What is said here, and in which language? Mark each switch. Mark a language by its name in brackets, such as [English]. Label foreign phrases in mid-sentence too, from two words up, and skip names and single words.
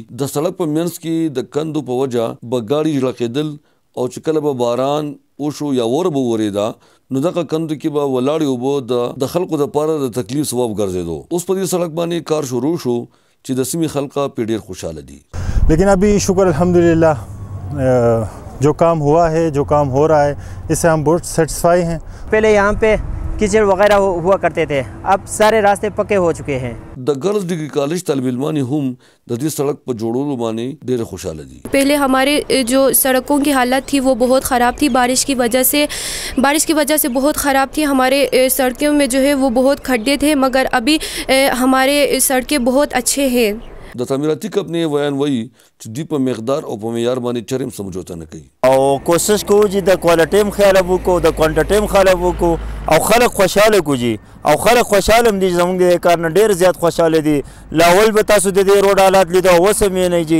[Pashto] د سړک په منځ کې د کندو په وجه بګاړي ژړکېدل او چې کله به باران وشو یا اور به ورېدا نو دغه کندو کې به ولاړې اوبه د خلکو دپاره د تکلیف سبب ګرځېدو. اوس په دې سړک باندې کار شروع شو چې د سیمې خلک پې ډیر خوشاله دي. [Urdu] لیکن ابھی شکر الحمدللہ جو کام ہوا ہے, جو کام ہو رہا ہے, اس سے ہم بہت سیٹسفائی ہیں. پہلے یہاں پہ کیچڑ وغیرہ ہوا کرتے تھے, اب سارے راستے پکے ہو چکے ہیں. [Pashto] د گرلز ڈگری کالج طالب علمانی هم د دې سړک په جوړولو باندې ډېر خوشاله دي. [Urdu] پہلے ہمارے جو سڑکوں کی حالت تھی وہ بہت خراب تھی, بارش کی وجہ سے بہت خراب تھی. ہمارے سڑکوں میں جو ہے وہ بہت کھڈے تھے, مگر ابھی ہمارے سڑکیں بہت اچھے ہیں. [Pashto] د تعمیراتی کمپنی ویان وایي چې دوی په مقدار او په معیار باندې چرم سمجھوته نه کوي او کوشش کوو چې د کوالټي هم خیال وکړو, د کوانټټي هم خیال وکړو او خلک خوشاله کړو. او خلک خوشاله هم دي, زموږ د کار نه ډېر زیات خوشاله دي. لاول به تاسو د دې روډ حالات لیدو, اوس هم یې نه جي.